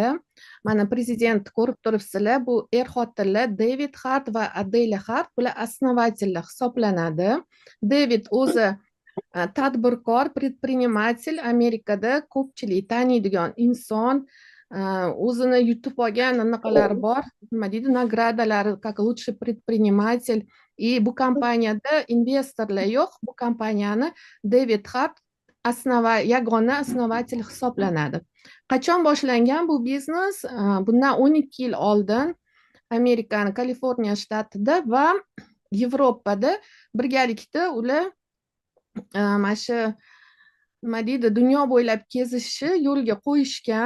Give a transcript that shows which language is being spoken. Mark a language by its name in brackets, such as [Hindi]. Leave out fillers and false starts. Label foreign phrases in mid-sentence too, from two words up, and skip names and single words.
[Uzbek] Mana prezident ko'rib turibsizlar, bu er-xotinlar David Hart va Adela Hart, bular основательlar hisoblanadi. David o'zi tadbirkor, предприниматель, Amerikada ko'pchilik taniydigan inson, o'zini yutib olgan anaqalari bor, nima deydi, nagradalari, [Russian] как лучший предприниматель. [Uzbek] Bu kompaniyada investorlar yo'q. Bu kompaniyani David Hart yagona основатель hisoblanadi. Qachon boshlangan bu biznes? Bundan 12 yil oldin Amerikaning Kaliforniya shtatida va Yevropada birgalikda ular mana shu nima deydi, dunyo bo'ylab kezishni yo'lga qo'yishgan.